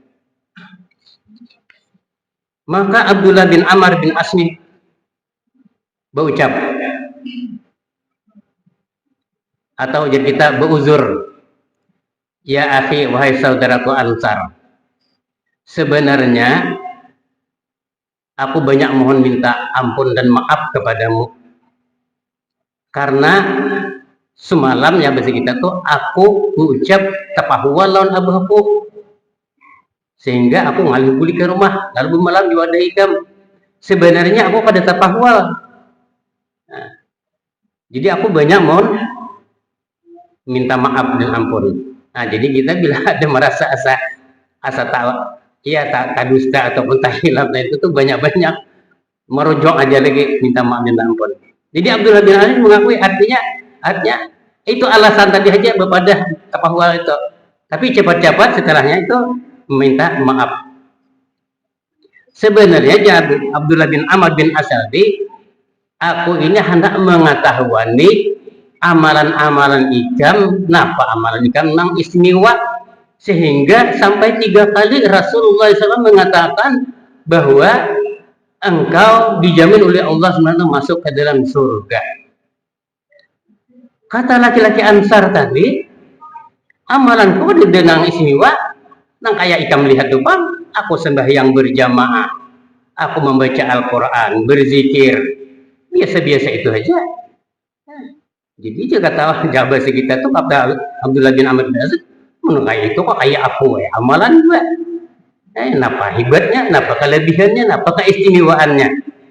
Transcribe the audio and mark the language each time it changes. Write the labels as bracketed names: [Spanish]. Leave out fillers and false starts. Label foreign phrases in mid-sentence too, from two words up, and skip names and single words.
[Indonesian] Maka Abdullah bin Amr bin As ini berucap atau jadi kita [Banjar] beruzur, [Arabic] يا أخي [Banjar] wahai saudaraku Ansar, sebenarnya aku banyak mohon minta ampun dan maaf kepadamu karena semalam ya bahasa kita tuh aku ucap tapahwa lawan abahku, sehingga aku ngalih buli ke rumah lalu malam diwadahi ikam. Sebenarnya aku pada tapahwal. Nah, jadi aku banyak mohon minta maaf dan ampun. Nah, jadi kita bila ada merasa asa tak dusta ataupun tak hilaf, nah itu tuh banyak-banyak merujuk aja lagi minta maaf dan ampun. Jadi Abdullah bin Ali mengakui artinya itu alasan tadi aja bepada tapahwal itu. [Indonesian] Tapi cepat-cepat setelahnya itu meminta maaf. [Banjar] Sebenarnya Abdullah bin Amr bin As-Salbi, aku ini hendak mengetahui amalan-amalan ikam, napa amalan ikam nang istimewa, sehingga sampai 3 kali Rasulullah SAW mengatakan bahwa engkau dijamin oleh Allah SWT masuk ke dalam surga. Kata laki-laki Ansar tadi, amalanku dengan istimewa, nang kayak ikam lihat tuh bang, aku sembahyang berjamaah, aku membaca Al-Quran, berzikir, biasa-biasa itu aja. Jadi dia kata jabat kita tuh Abdullah bin Amr bin As, kayak itu kok kayak aku ya, amalan gue. Napa hebatnya, napa kelebihannya, napa keistimewaannya.